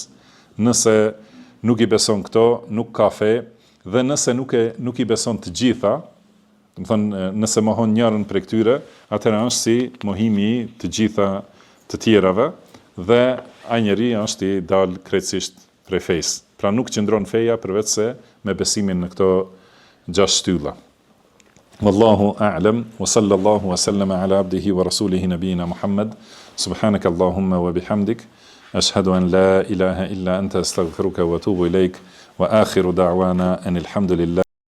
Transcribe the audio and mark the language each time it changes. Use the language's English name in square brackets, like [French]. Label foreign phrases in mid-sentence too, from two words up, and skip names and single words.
[Albanian] Nëse nuk i beson këto, nuk ka fe, dhe nëse nuk i beson të gjitha, do të thënë, nëse mohon njërin prej këtyre, atëherë është si mohimi i të gjitha të tjerave, dhe ai njeri është i dal krejtësisht prej fesë. Pra nuk qëndron feja përveç se me besimin në këto 6 shtylla. [Arabic] والله أعلم وصلى الله وسلم على عبده ورسوله نبينا محمد سبحانك اللهم وبحمدك أشهد أن لا إله إلا أنت أستغفرك وأتوب إليك وآخر دعوانا أن الحمد لله.